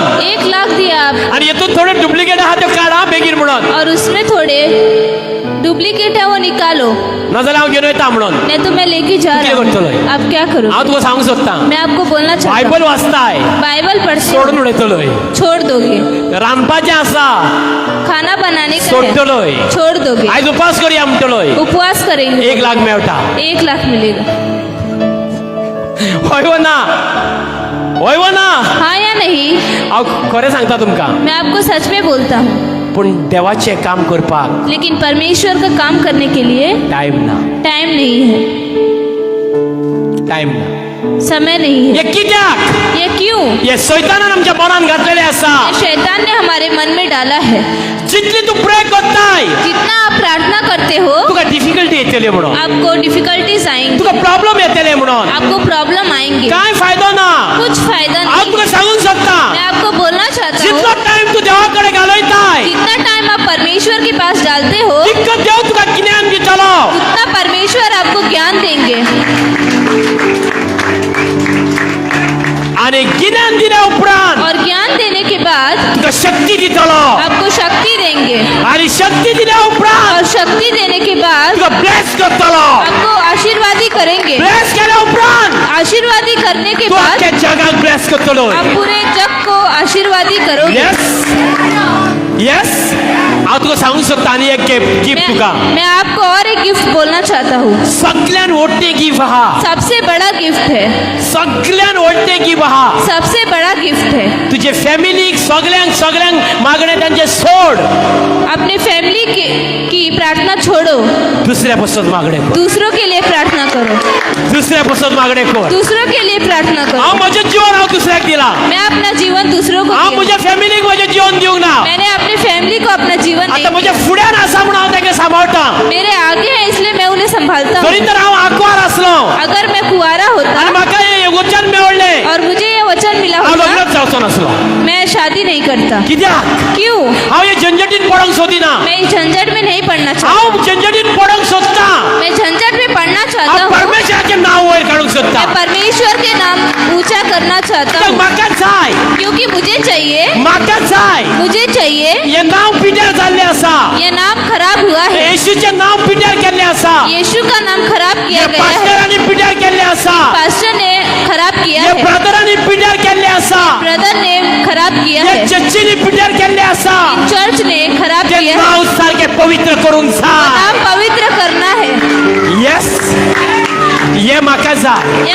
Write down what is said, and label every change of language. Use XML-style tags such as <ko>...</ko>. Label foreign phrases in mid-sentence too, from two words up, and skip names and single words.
<hi>1 लाख दिया आप</hi> <kok>आणि हेतून थोडे डुप्लिकेट आहा त्यो काढा बेगीन म्हणून</kok> <hi>और उसमें थोड़े डुप्लीकेट है वो निकालो,</hi> <kok>नाजाल्यार हांव घेवन वयता म्हणून</kok> <hi>नहीं तो मैं लेके जा क्या रहा</hi> <kok>करतलो?</kok> <hi>हूँ। आप क्या करोगे?</hi> <kok>हांव तुका सांगूंक सोदता</kok> <hi>मैं आपको बोलना चाहता</hi> <kok>बायबल</kok> <hi>हूँ,</hi> <kok>वाचताय</kok> <hi>बाइबल पढ़ते</hi> <kok>सोडून</kok> <hi>हो,</hi> <kok>उडयतलोय</kok> <hi>छोड़ दोगे,</hi> <kok>रांदपाचें आसा</kok> <hi>खाना बनाने का है,</hi> <kok>सोडटलोय</kok> <hi>छोड़ दोगे,</hi> <kok>आयज उपास करया म्हणटलोय</kok> <hi>उपवास करेंगे,</hi> <kok>1 लाख मेळटा</kok> <hi>1 लाख मिलेगा।</hi> <kok>होय व ना होय व ना</kok> <hi>हाँ या नहीं?</hi> <kok>हांव खरें सांगता तुमकां</kok> <hi>मैं आपको सच में बोलता हूँ,</hi> <kok>पूण देवाचें काम करपाक</kok> <hi>लेकिन परमेश्वर का काम करने के लिए</hi> <kok>टाइम ना</kok> <hi>टाइम नहीं है,</hi> <kok>टाइम ना</kok> <hi>समय नहीं है।</hi> <kok>हे कित्याक</kok> <hi>ये क्यों?</hi> <kok>हे सैतानान आमच्या मनान घातलेलें आसा</kok> <hi>ये शैतान ने हमारे मन में डाला है।</hi> <kok>जितली तू प्रे करताय</kok> <hi>जितना आप प्रार्थना करते हो,</hi> <kok>तुका डिफिकल्टी येतली म्हणून</kok> <hi>आपको डिफिकल्टीज आएंगी,</hi> <kok>तुका प्रॉब्लेम येतले म्हणून</kok> <hi>आपको प्रॉब्लम आएंगे,</hi> <kok>काय फायदो ना</kok> <hi>कुछ फायदा</hi> <kok>हांव</kok> <hi>नहीं।</hi> <kok>तुका सांगूंक सोदता</kok> <hi>मैं आपको बोलना चाहता</hi> <kok>जितलो</kok> <hi>हूँ,</hi> <kok>टाइम तू देवाकडे घालयताय</kok> <hi>जितना टाइम आप परमेश्वर के पास डालते हो,</hi> <kok>तितको देव तुका ज्ञान दितलो</kok> <hi>उतना परमेश्वर आपको ज्ञान देंगे,</hi> <kok>आणि ज्ञान दिल्या उपरांत</kok> <hi>और ज्ञान देने के बाद</hi> <kok>तुका शक्ती दितलो</kok> <hi>आपको शक्ति देंगे।</hi> <kok>आणि शक्ती दिल्या उपरांत</kok> <hi>और शक्ति देने के बाद</hi> <kok>तुका ब्लेस करतलो.</kok> <hi>आपको आशीर्वादी करेंगे.</hi> <kok>ब्लेस केल्या उपरांत</kok> <hi>आशीर्वादी करने के</hi> <kok>तू</kok> <hi>बाद</hi> <kok>अख्ख्या जगाक ब्लेस करतलो.</kok> <hi>आप पूरे जग को आशीर्वादी करोगे.</hi> <kok>येस हांव तुका सांगूंक सोदता आनी एक गिफ्ट तुका.</kok> <hi>मैं आपको और एक गिफ्ट बोलना चाहता हूँ.</hi> <kok>सगळ्यान व्हडलें गिफ्ट आहा.</kok> <hi>सबसे बड़ा गिफ्ट है.</hi> <kok>सगळ्यान व्हडलें गिफ्ट आहा.</kok> <hi>सबसे बड़ा गिफ्ट है.</hi> <kok>तुझे फॅमिलीक सगळ्यांक मागणे तांचे सोड.</kok> <hi>अपने फैमिली की प्रार्थना छोड़ो.</hi> <kok>दुसऱ्या पासून मागणे कर.</kok> <hi>दूसरों के लिए प्रार्थना करो.</hi> <kok>दुसऱ्या पासून मागणे कर.</kok> <hi>दूसरों के लिए प्रार्थना</hi> <kok>हांव</kok> <hi>करो.</hi> <kok>म्हजें जीवन हांव दुसऱ्याक दिलां.</kok> <hi>मैं अपना जीवन दूसरों को</hi> <kok>हांव</kok> <hi>दिया.</hi> <kok>म्हज्या फॅमिलीक म्हजें जीवन दिवंक ना.</kok> <hi>मैंने अपनी फैमिली को अपना जीवन नहीं</hi> <kok>आता म्हज्या</kok> <hi>दिया.</hi> <kok>फुड्यान आसा म्हूण हांव ताका सांबाळटा.</kok> <hi>मेरे आगे है इसलिए मैं उन्हें संभालता</hi> <kok>तरी</kok> <hi>हूँ.</hi> <kok>तर हांव आंकवार आसलो</kok> <hi>अगर मैं कुआरा</hi> <kok>आनी</kok> <hi>होता</hi> <kok>म्हाका हे वचन मेवळ्ळें</kok> <hi>और मुझे ये वचन मिला</hi> <kok>हांव</kok> <hi>होता</hi> <kok>लग्नच जावचो नासलो.</kok> <hi>मैं शादी नहीं करता.</hi> <kok>कित्याक</kok> <hi>क्यों?</hi> <kok>हांव हे झंझटीन पडोंक सोदिना.</kok> <hi>मैं इस झंझट में नहीं पड़ना चाहता.</hi> <kok>हांव झंझटीन पडोंक सोदता.</kok> <hi>मैं झंझट में पड़ना चाहता</hi> <kok>हांव</kok> <hi>हूँ.</hi> <kok>परमेश्वराचें नांव वयर काडूंक सोदता.</kok> <hi>मैं परमेश्वर के नाम ऊंचा करना चाहता</hi> <kok>कित्याक</kok> <hi>हूँ.</hi> <kok>म्हाका जाय</kok> <hi>क्योंकि मुझे चाहिए मुझे चाहिए</hi> <kok>हे नांव पिड्यार जाल्लें आसा.</kok> <hi>ये नाम खराब हुआ है.</hi> <kok>येशूचें नांव पिड्यार केल्लें आसा.</kok> <hi>यीशु का नाम खराब किया गया है.</hi> <kok>पास्टरांनी पिड्यार केल्लें आसा.</kok> <hi>पास्टर ने खराब किया</hi> <kok>हे</kok> <hi>है.</hi> <kok>ब्रदरांनी पिड्यार केल्लें आसा.</kok> <hi>ब्रदर ने खराब किया</hi> <kok>हे</kok> <hi>है.</hi> <kok>चर्चीनी पिड्यार केल्लें आसा.</kok> <hi>चर्च ने खराब</hi> <kok>ते</kok> <hi>किया है.</hi> <kok>नांव सारकें पवित्र करूंक जाय.</kok> <hi>नाम पवित्र करना है.</hi> <kok>येस हे म्हाका जाय.</kok>